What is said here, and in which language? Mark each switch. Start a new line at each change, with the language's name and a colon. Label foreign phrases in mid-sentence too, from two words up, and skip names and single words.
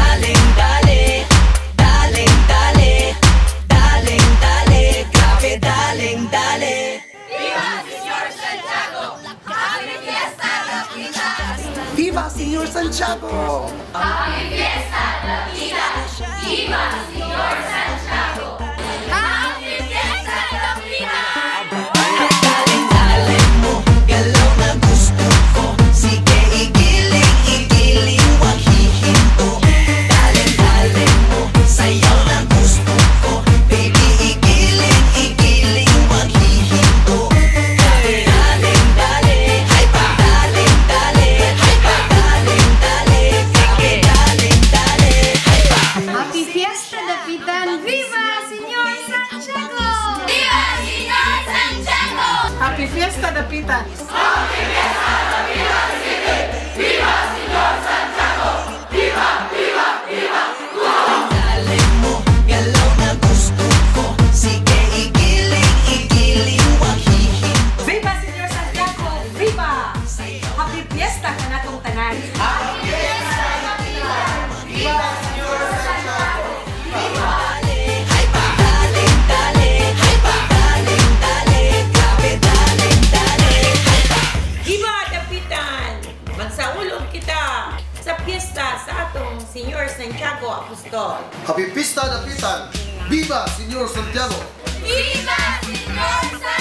Spanish: Viva Señor Santiago!
English: Happy Fiesta, Lapita!
Spanish: Viva Señor Santiago!
English: Happy Fiesta, Lapita!
Filipino: Dale mo, galaw na gusto ko. Sige, igiling, wag hihinto. Dale mo, sayaw na gusto ko. Baby, igiling, wag hihinto. Dale, hay pa. Dale, hay pa. Dale, hay pa.
English: Happy Fiesta, Dapitan!
Spanish: Viva Señor Santiago! Viva Señor Santiago!
English: Happy Fiesta, Dapitan! Happy Fiesta, Lapita!
Spanish: Viva Señor Santiago! Viva, viva, viva!
Filipino: Dale mo, galaw na gusto ko. Sige, igiling, wag hihinto.
Spanish: Viva Señor Santiago! Viva!
English: Happy Fiesta
Cebuano: ka na tong tanan!
Filipino: Hay pa. Dale, hay pa. Dale, grabe, dale, hay pa.
Spanish: Viva Dapitan!
Cebuano: Magsaulog kita sa piyesta sa atong Senyor Santiago Apostol.
English: Happy Fiesta, Dapitan!
Spanish: Viva Señor Santiago! Viva Señor